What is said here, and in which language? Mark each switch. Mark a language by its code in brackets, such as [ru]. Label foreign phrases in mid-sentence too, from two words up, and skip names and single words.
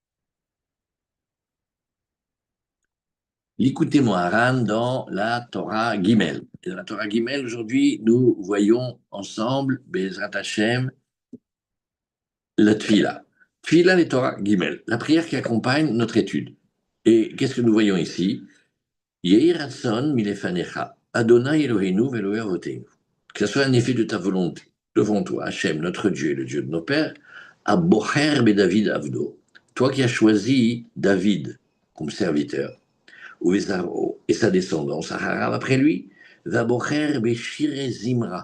[fr] L'écoutez Moharan dans la Torah Gimel. Et dans la Torah Gimel, aujourd'hui, nous voyons ensemble, [he] בעזרת השם, [fr] la Tfila. Tfila et Torah Gimel, la prière qui accompagne notre étude. Et qu'est-ce que nous voyons ici? [he] יהי רצון מלפניך, ה' אלוהינו ואלוהי אבותינו. [fr] Que ce soit un effet de ta volonté, devant toi, Hachem, notre Dieu et le Dieu de nos pères, à [he] בוחר דוד עבדו, [fr] toi qui as choisi David comme serviteur, et sa descendance, Aharav après lui, va [he] בוחר בשירי זמרה.